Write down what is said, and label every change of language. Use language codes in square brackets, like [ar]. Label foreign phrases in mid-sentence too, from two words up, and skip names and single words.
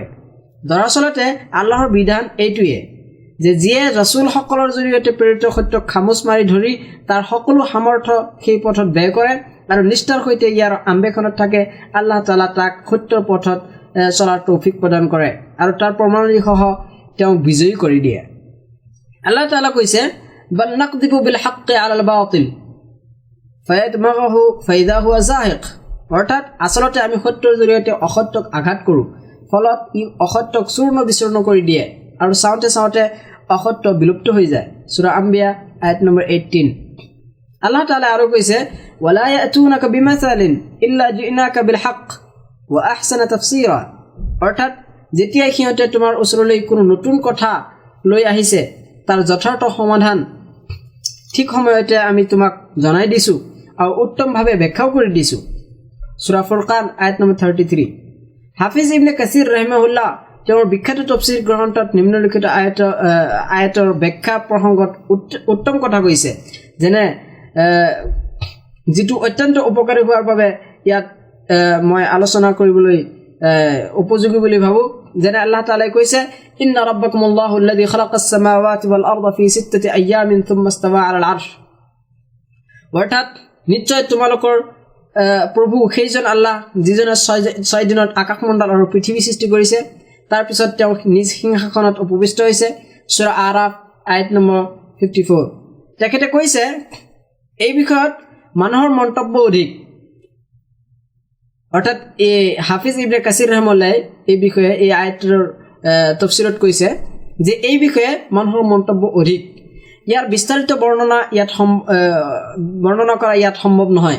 [as] দৰাচলতে আল্লাহৰ বিধান এইটোৱে যে যিয়ে ৰাসূলসকলৰ জৰিয়তে প্ৰেৰিত সত্যক খামোচ মাৰি ধৰি তাৰ সকলো সামৰ্থ্য সেই পথত ব্যয় কৰে আৰু নিষ্ঠাৰ সৈতে ইয়াৰ আম্বেক্ষণত থাকে, আল্লাহ তাআলা তাক সত্যৰ পথত চলাৰ তৌফিক প্ৰদান কৰে আৰু তাৰ প্ৰমাণাদিসহ তেওঁক বিজয়ী কৰি দিয়ে। আল্লাহ তাআলা কৈছে, [ar] بل نقذف بالحق على الباطل فيدمغه فإذا هو زاهق, [as] অৰ্থাৎ আচলতে আমি সত্যৰ জৰিয়তে অসত্যক আঘাত কৰোঁ, ফলত ই অসত্যক চূৰ্ণ বিচূৰ্ণ কৰি দিয়ে আৰু চাওঁতে চাওঁতে অসত্য বিলুপ্ত হৈ যায়। সূৰা আম্বিয়া আয়াত নম্বৰ 18। আল্লাহ তাআলা আৰু কৈছে, [ar] ولا يأتونك بمثل إلا جئناك بالحق وأحسن تفسيرا, [as] অৰ্থাৎ যেতিয়াই সিহঁতে তোমাৰ ওচৰলৈ কোনো নতুন কথা লৈ আহিছে তাৰ যথাৰ্থ সমাধান ঠিক সময়তে আমি তোমাক জনাই দিছোঁ আৰু উত্তমভাৱে ব্যাখ্যাও কৰি দিছোঁ। সূৰা ফুৰকান আয়াত নম্বৰ 33। হাফিজ ইবনে কাসিৰ ৰাহিমাহুল্লাহ তেওঁৰ বিখ্যাত তফসিৰ গ্ৰন্থত নিম্নলিখিত আয়াতৰ ব্যাখ্যা প্ৰসংগত উত্তম কথা কৈছে, যেনে যিটো অত্যন্ত উপকাৰী হোৱাৰ বাবে ইয়াত মই আলোচনা কৰিবলৈ উপযোগী বুলি ভাবোঁ। যেনে আল্লাহ তাআলাই কৈছে, [ar] إن ربكم الله الذي خلق السماوات والأرض في ستة أيام ثم استوى على العرش, [as] অৰ্থাৎ নিশ্চয় তোমালোকৰ প্ৰভু সেইজন আল্লাহ যিজনে 6 দিনত আকাশমণ্ডল আৰু পৃথিৱী সৃষ্টি কৰিছে, তাৰপিছত তেওঁ নিজ সিংহাসনত উপবিষ্ট হৈছে। সূৰা আৰাফ আয়াত নম্বৰ 54। তেখেতে কৈছে, এই বিষয়ত মানুহৰ মন্তব্য অধিক, অৰ্থাৎ এই হাফিজ ইবনে কাসিৰ ৰহমাতুল্লাহ এই বিষয়ে এই আয়াতৰ তফসিৰত কৈছে যে এই বিষয়ে মানুহৰ মন্তব্য অধিক, ইয়াৰ বিস্তাৰিত বৰ্ণনা কৰা ইয়াত সম্ভৱ নহয়।